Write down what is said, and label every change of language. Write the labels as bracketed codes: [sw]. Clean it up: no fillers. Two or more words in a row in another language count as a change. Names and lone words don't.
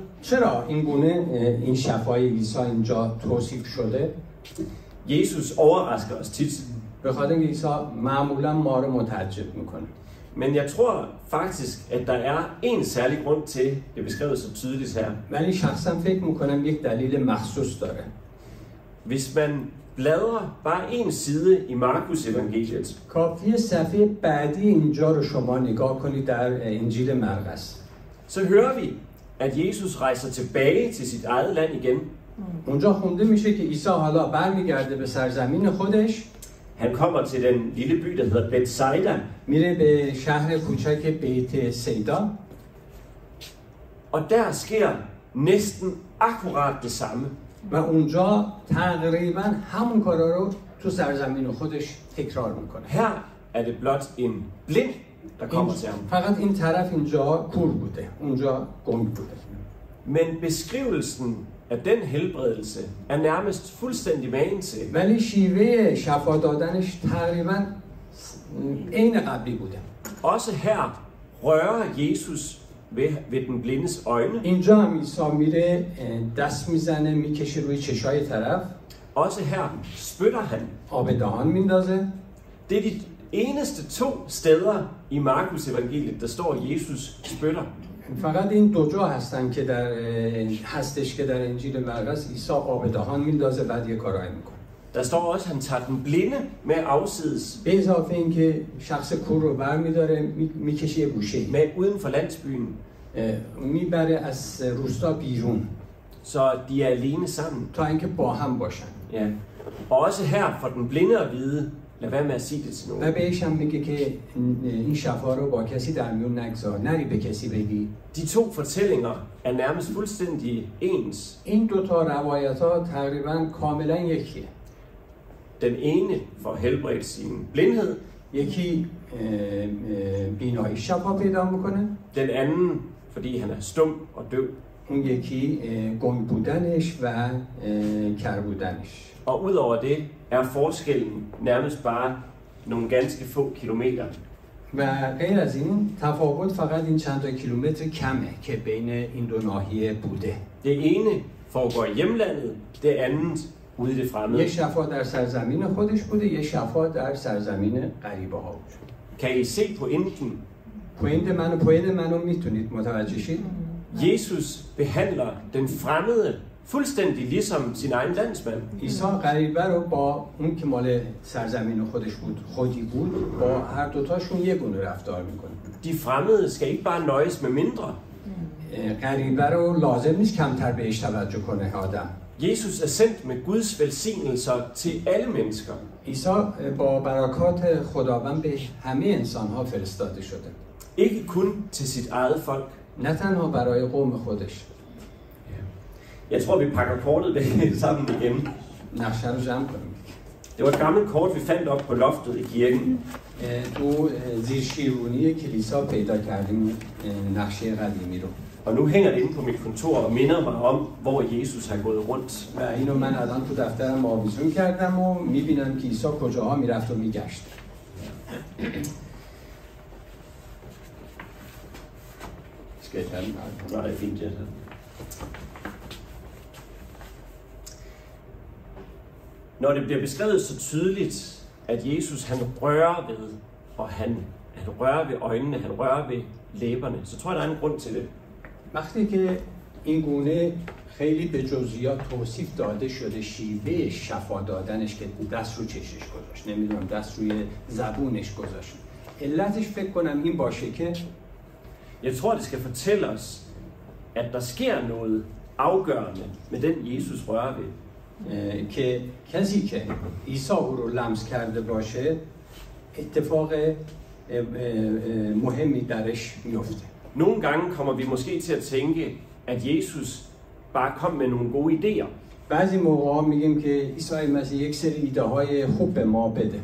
[fa] چرا این گونه این شفای عیسی اینجا توصیف شده؟ [da] Jesus overrasker os tit. [fa] به خاطر اینکه عیسی معمولا ما رو متعجب میکنه. [da] Men jeg tror faktisk, at der er en særlig grund til, det er beskrevet så tydeligt her. [fa] ولی شخصا فکر میکنم یک دلیل مخصوص داره. [da] Hvis man bladrer bare en side i Markus evangeliet, [fa] کافیه صفحه بعدی اینجا رو شما نگاه کنید در انجیل مرقس. [da] så hører vi, at Jesus rejser tilbage til sit eget land igen. [fa] اونجا خونده میشه که عیسی حالا برمیگرده به سرزمین خودش. [da] Han kommer til den lille by, der hedder Bethsaida, [fa] میره به شهر کوچک بیت سیدا [da] og der sker næsten akkurat det samme. [fa] و اونجا تقریبا همون کارا رو تو سرزمین خودش تکرار میکنه. [da] Her er det blot en blind, der kommer til ham. [fa] فقط این طرف اینجا کور بوده، اونجا گنگ بوده. [da] Men beskrivelsen af den helbredelse er nærmest fuldstændig magen til. [fa] ولی شیوه شفا دادنش تقریبا عین قبلی بوده. [da] Også her rører Jesus ved den blindes øjne. [fa] اینجا هم عیسی میره دست میزنه میکشه روی چشای طرف. [da] Også her spytter han. [fa] آب دهان میندازه. [da] Det er de eneste 2 steder i Markus evangeliet, der står Jesus spytter. [fa] فقط این دو جا هستن که هستش که در انجیل مرقس عیسی آب دهان میندازه بعد یه کارایی میکنه. [da] Der står også, at han tager den blinde med afsides, [fa] به اضافه اینکه شخص کور رو برمیداره میکشه یه گوشه [da] med uden for landsbyen, [fa] میبره از روستا بیرون [da] så de er alene sammen. [fa] تا اینکه با هم باشن. [da] Ja. Og også her får den blinde at vide, lad være med at sige det til [fa] و [da] nogen. [fa] بهش هم میگه که این شفا رو با کسی در میون نگذار، نری به کسی بگی. [da] De 2 fortællinger er nærmest fuldstændig ens. [fa] این دو تا روایت ها تقریبا کاملا یکیه. [da] Den ene får helbredt sin blindhed, [fa] یکی بینایی شفا پیدا میکنه، [da] den anden, fordi han er stum og døv. [fa] اون یکی گنگ بودنش و کر بودنش. [da] Og udover det er forskellen nærmest bare nogle ganske få kilometer. [fa] و غیر از این تفاوت فقط این چند تا کیلومتر کمه که بین این دو ناحیه بوده. [da] Det ene foregår i hjemlandet, det andet ude i det [fa] یه [da] fremmede. [fa] شفا در سرزمین خودش بوده، یه شفا در سرزمین غریبه ها بود. [da] Kan I se pointen? [fa] پوینت منو میتونید متوجه شید؟ [da] Jesus behandler den fremmede fuldstændig ligesom sin egen landsmand. [fa] عیسی غریبه رو با اون که مال سرزمین خودش بود خودی بود با هر دوتاشون یه گونه رفتار میکنه. [da] De fremmede skal ikke bare nøjes med mindre. [fa] غریبه رو لازم نیست کمتر بهش توجه کنه آدم. [da] Jesus er sendt med Guds velsignelser til alle mennesker. [fa] عیسی با برکات خداوند به همه انسان‌ها فرستاده شده. [da] Ikke kun til sit eget folk. [fa] نه تنها برای قوم خودش. [da] Jeg tror, vi pakker kortet væk sammen igen. [fa] نقشه رو جمع کنیم. [da] Det var et gammelt kort, vi fandt op på loftet i kirken. [fa] تو زیر شیروانی کلیسا پیدا کردیم نقشه قدیمی رو. [da] Og nu hænger det inde på mit kontor og minder mig om, hvor Jesus har gået rundt. [fa] و اینو من الان تو دفترم آویزون کردم و میبینم که عیسی کجاها میرفت و میگشت. [da] Skal jeg tage den? Nej, det er fint, ja. Når det bliver beskrevet så tydeligt, at Jesus han rører ved, og han rører ved øjnene, han rører ved læberne, så tror jeg, der er en grund til det. [fa] وقتی که این گونه خیلی به جزئیات توصیف داده شده شیوه شفا دادنش که دست رو چشش گذاشت، نمیدونم دست روی زبونش گذاشت، علتش فکر کنم این باشه که [da] Jeg tror, det skal fortælle os, at der sker noget afgørende med den Jesus rører ved. [fa] که کسی که عیسی او رو لمس کرده باشه اتفاق مهمی درش میفته. [da] Nogle gange kommer vi måske til at tænke, at Jesus bare kom med nogle gode idéer. [fa] بعضی موقعا میگیم که عیسی مسیح یک سری ایده های خوب به ما بده.